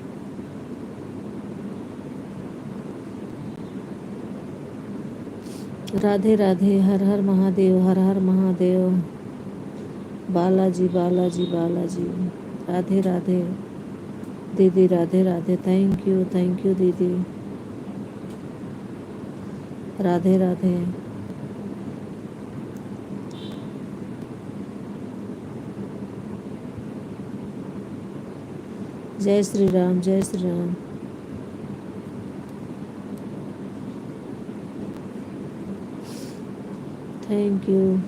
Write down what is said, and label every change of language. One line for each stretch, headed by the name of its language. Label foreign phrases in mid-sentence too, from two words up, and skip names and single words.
Hindi: राधे राधे। हर हर महादेव, हर हर महादेव। बालाजी बालाजी बालाजी। राधे राधे दीदी, राधे राधे।
English: thank you
Hindi: दीदी। राधे राधे। जय श्री राम, जय श्री राम।
English: thank you.